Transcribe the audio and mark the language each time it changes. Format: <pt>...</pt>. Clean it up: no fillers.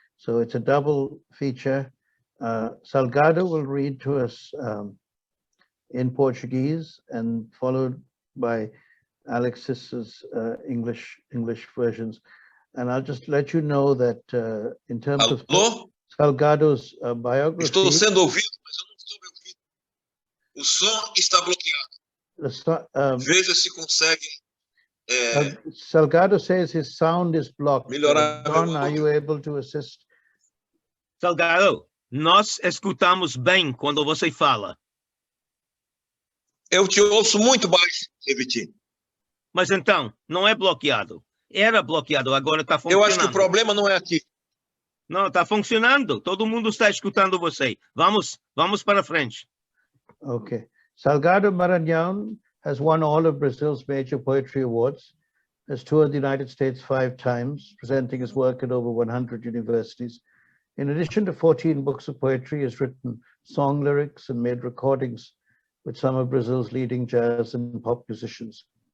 <en>So it's a double feature. Salgado will read to us in Portuguese, and followed by Alexis's English versions. And I'll just let you know that in terms of Salgado's biography.</en> <pt>Estou sendo ouvido, mas eu não estou me ouvindo. O som está bloqueado. Veja se consegue.</pt> <en>Salgado says his sound is blocked.</en> <pt>Melhorar.</pt> <en>Don, are you able to assist?</en> <pt>Salgado, nós escutamos bem quando você fala. Eu te ouço muito baixo, Levitin. Mas então, não é bloqueado. Era bloqueado, agora está funcionando. Eu acho que o problema não é aqui. Não, está funcionando. Todo mundo está escutando você. Vamos para frente.</pt> <en>Okay. Salgado Maranhao has won all of Brazil's major poetry awards, has toured the United States 5 times, presenting his work at over 100 universities. In addition to 14 books of poetry, he has written song lyrics and made recordings with some of Brazil's leading jazz and pop musicians.</en>